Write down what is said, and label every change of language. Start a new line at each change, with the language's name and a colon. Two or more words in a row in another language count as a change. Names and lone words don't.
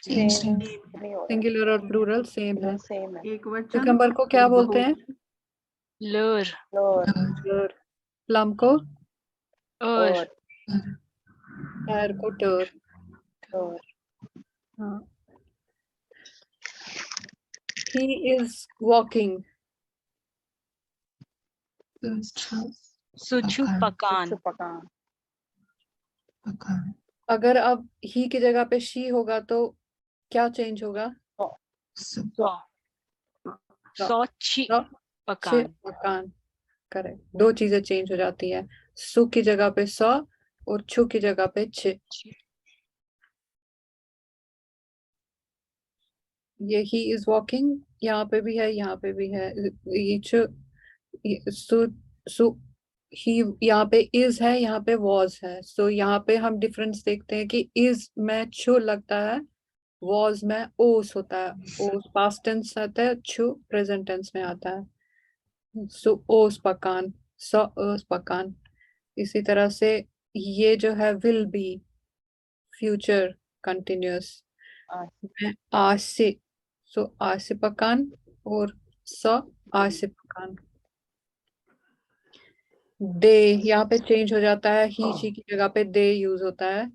Hindi: सिंगुलर और
English: plural same
Hindi: है। एक वचन क्यूकम्बर को क्या बोलते हैं?
Kashmiri: लर
Hindi: प्लम को?
Kashmiri: और
Hindi: पैर को टर। हाँ।
English: He is walking.
Kashmiri: सुछु पकान
Hindi: अगर अब ही की जगह पे शी होगा तो क्या चेंज होगा?
Kashmiri: सौची छ पकान पकान।
Hindi: करेक्ट, दो चीजें चेंज हो जाती है। सु की जगह पे सौ और छु की जगह पे छ। ये
English: he is walking
Hindi: यहाँ पे भी है, यहाँ पे भी है। ये छु, सु सु ही यहाँ पे इज है, यहाँ पे वॉज है। सो यहाँ पे हम डिफरेंस देखते हैं कि इज में छु लगता है, वॉज में ओस होता है। ओस
English: past tense
Hindi: आता है, छु
English: present tense
Hindi: में आता है।
Kashmiri: सो ओस पकान, सो ओस पकान।
Hindi: इसी तरह से ये जो है
English: will be, future continuous
Hindi: में आज से,
Kashmiri: सो आज से पकान और सो आज से पकान।
Hindi: दे यहाँ पे चेंज हो जाता है,
English: he she
Hindi: की जगह पे दे यूज होता है।